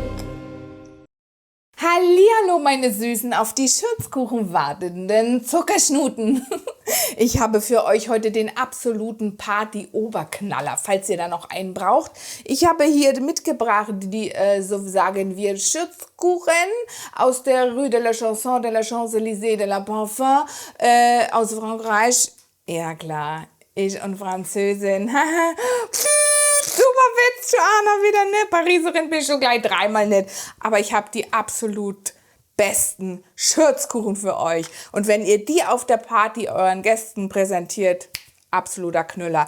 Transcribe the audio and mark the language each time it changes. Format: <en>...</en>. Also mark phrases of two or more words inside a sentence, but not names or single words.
<de>Hallihallo, meine Süßen, auf die Schürzkuchen wartenden Zuckerschnuten. Ich habe für euch heute den absoluten Party-Oberknaller, falls ihr da noch einen braucht. Ich habe hier mitgebracht die, so sagen wir, Schürzkuchen aus der</de> <fr>Rue de la Chanson, de la Champs-Élysées, de la Parfum,</fr> <de>aus Frankreich. Ja klar, ich und Französin. Super Witz, Joanna, wieder ne? Pariserin bin ich schon gleich dreimal nicht. Aber ich habe die absolut besten Schürzkuchen für euch. Und wenn ihr die auf der Party euren Gästen präsentiert, absoluter Knüller.</de>